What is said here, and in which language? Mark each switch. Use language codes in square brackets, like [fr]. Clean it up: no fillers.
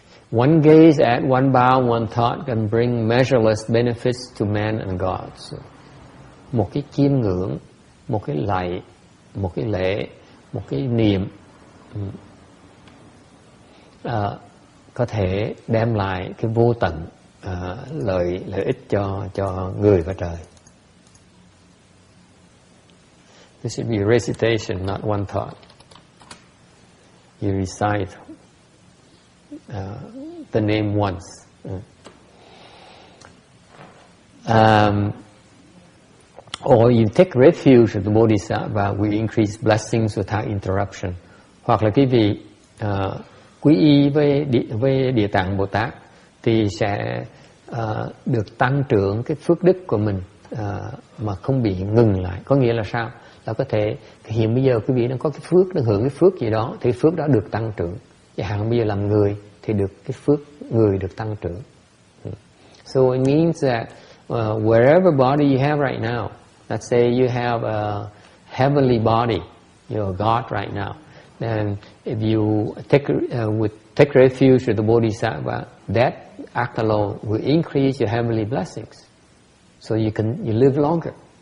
[en] One gaze at, one bow, one thought can bring measureless benefits to man and gods. [vi] Một cái chiêm ngưỡng, một cái lạy, một cái lễ, một cái niệm có thể đem lại cái vô tận lợi ích cho người và trời. [en] This should be a recitation, not one thought. You recite the name once. Or you take refuge of the Bodhisattva, we increase blessings without interruption. [vi] Hoặc là quý vị quy y với Địa Tạng Bồ Tát thì sẽ được tăng trưởng cái phước đức của mình mà không bị ngừng lại. Có nghĩa là sao? Là có thể hiện bây giờ quý vị đang có cái phước, đang hưởng cái phước gì đó thì phước đó được tăng trưởng. Chẳng hạn bây giờ làm người thì được cái phước người được tăng trưởng. [en] So it means that wherever body you have right now, let's say you have a heavenly body, you're a God right now. And if you take refuge with the Bodhisattva, that act alone will increase your heavenly blessings, so you live longer.